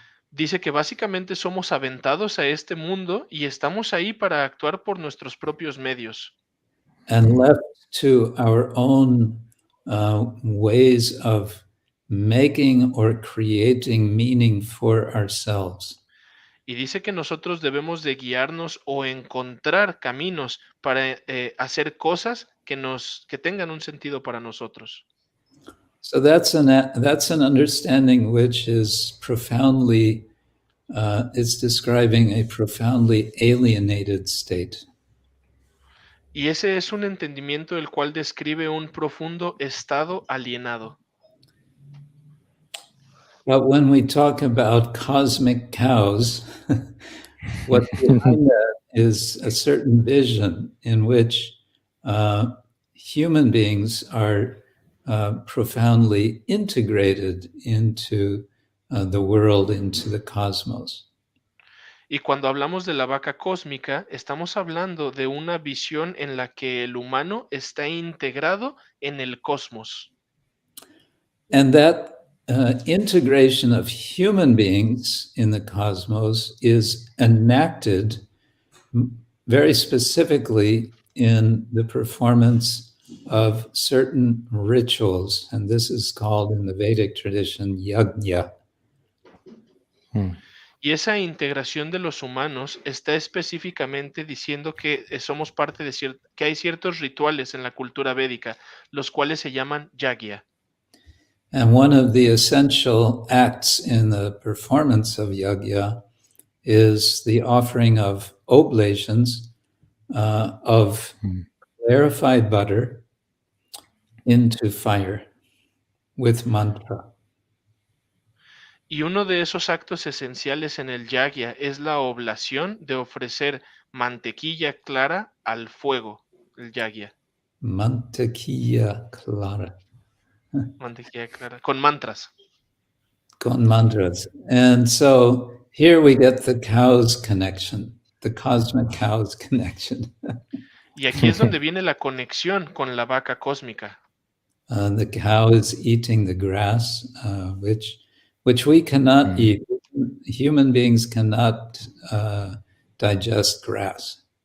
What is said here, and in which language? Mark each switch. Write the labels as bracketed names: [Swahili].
[Spanish] Dice que básicamente somos aventados a este mundo y estamos ahí para actuar por nuestros propios medios. [English] And left to our own ways of making or creating meaning for ourselves. [Spanish] Y dice que nosotros debemos de guiarnos o encontrar caminos para hacer cosas que tengan un sentido para nosotros. [English] So that's an understanding which is profoundly, it's describing a profoundly alienated state. [Spanish] Y ese es un entendimiento el cual describe un profundo estado alienado. [English] But when we talk about cosmic cows, what's behind that is a certain vision in which human beings are profoundly integrated into the world, into the cosmos. [Spanish] Y cuando hablamos de la vaca cósmica, estamos hablando de una visión en la que el humano está integrado en el cosmos. [English] And that integration of human beings in the cosmos is enacted very specifically in the performance of certain rituals. And this is called in the Vedic tradition yajna. [Spanish] Y esa integración de los humanos está específicamente diciendo que somos parte de que hay ciertos rituales en la cultura védica, los cuales se llaman yagya. [English] And one of the essential acts in the performance of yajna is the offering of oblations of clarified butter into fire with mantra. [Spanish] Y uno de esos actos esenciales en el yagya es la oblación de ofrecer mantequilla clara al fuego, el yagya. Mantequilla clara. Mantequilla clara, con mantras. Con mantras. [English] And so here we get the cow's connection. the cosmic cows connection. [Spanish] Y aquí es donde viene la conexión con la vaca cósmica. [English] The cow is eating the grass, which we cannot eat. Human beings cannot digest grass.